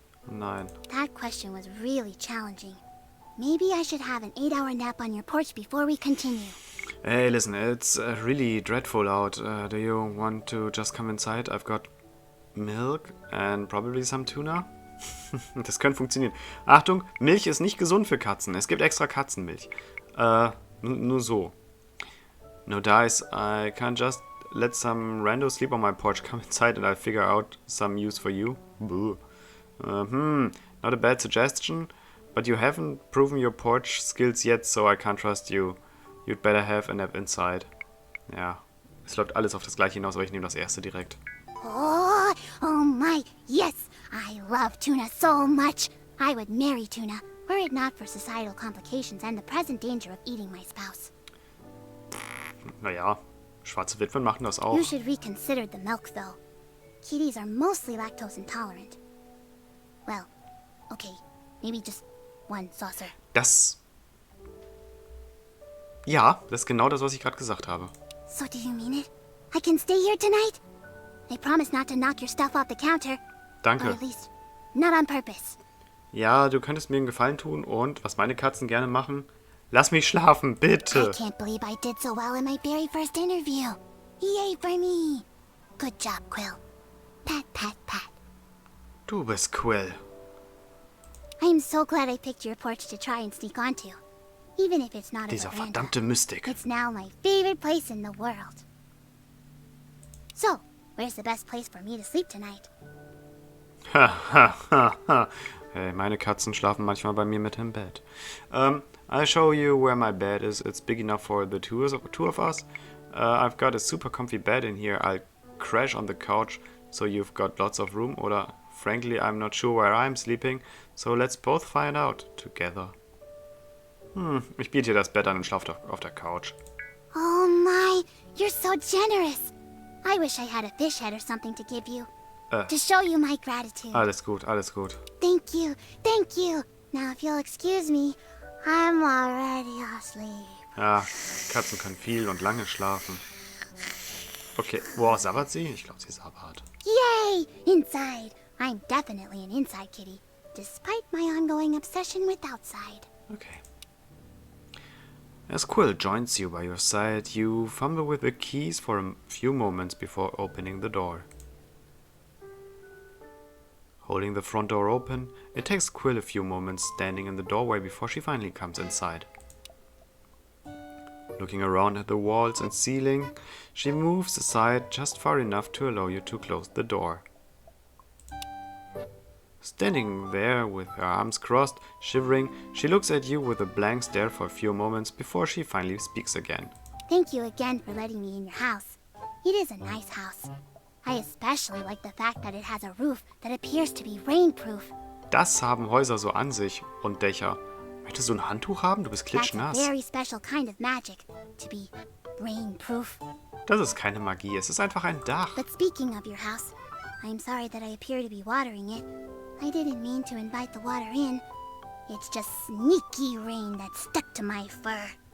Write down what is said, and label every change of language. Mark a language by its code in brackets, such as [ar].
[de] Nein. [en] That question was really challenging. Maybe I should have an 8-hour nap on your porch before we continue. Hey, listen, it's really dreadful out. Do you want to just come inside? I've got milk and probably some tuna. [de] Das könnte funktionieren. Achtung, Milch ist nicht gesund für Katzen. Es gibt extra Katzenmilch. Nur so. [en] No dice, I can't just let some rando sleep on my porch. Come inside and I'll figure out some use for you. Boo. Not a bad suggestion, but you haven't proven your porch skills yet, so I can't trust you. You'd better have a nap inside. [de] Ja, es läuft alles auf das Gleiche hinaus, aber ich nehme das erste direkt. [en] Oh my, yes! I love tuna so much. I would marry tuna, were it not for societal complications and the present danger of eating my spouse. [de] Naja, schwarze Witwen machen das auch. [en] You should reconsider the milk, though. Kitties are mostly lactose intolerant. Well, okay, maybe just one saucer. [de] Ja, das ist genau das, was ich gerade gesagt habe. [en] So do you mean it? I can stay here tonight? I promise not to knock your stuff off the counter. [de] Danke. [en] Or at least, not on purpose. [de] Ja, du könntest mir einen Gefallen tun und, was meine Katzen gerne machen, lass mich schlafen, bitte. [en] I can't believe I did so well in my very first interview. Yay for me. Good job, Quill. Pat, pat, pat. [de] Du bist Quill. [en] I'm so glad I picked your porch to try and sneak onto. Even if it's not a [de] Dieser [en] veranda. [de] verdammte Mystik. [en] It's now my favorite place in the world. So, where's the best place for me to sleep tonight? Ha, ha, ha, ha. [de] Hey, meine Katzen schlafen manchmal bei mir mit im Bett. [en] I'll show you where my bed is. It's big enough for the two of us. I've got a super comfy bed in here. I'll crash on the couch, so you've got lots of room. Oder, frankly, I'm not sure where I'm sleeping, so let's both find out together. [de] Ich biete dir das Bett an und schlaf doch auf der Couch. [en] Oh my, you're so generous. I wish I had a fish head or something to give you. To show you my gratitude. [de] Alles gut, alles gut. [en] Thank you, thank you. Now if you'll excuse me, I'm already asleep. [de] Ja, Katzen können viel und lange schlafen. Okay, wow, sabbert sie? Ich glaube, sie sabbert. [en] Yay! Inside! I'm definitely an inside kitty, despite my ongoing obsession with outside. Okay. As Quill joins you by your side, you fumble with the keys for a few moments before opening the door. Holding the front door open, it takes Quill a few moments standing in the doorway before she finally comes inside. Looking around at the walls and ceiling, she moves aside just far enough to allow you to close the door. Standing there with her arms crossed, shivering, she looks at you with a blank stare for a few moments before she finally speaks again. Thank you again for letting me in your house. It is a nice house. I especially like the fact that it has a roof that appears to be rainproof. [de] Das haben Häuser so an sich und Dächer. Möchtest du ein Handtuch haben? Du bist [en] That's a [de] klitschnass. [en] very special kind of magic, to be rainproof. [de] Das ist keine Magie, es ist einfach ein Dach. [en] But speaking of your house, I'm sorry that I appear to be watering it. I didn't mean to invite the water in. It's just sneaky rain that stuck to my fur.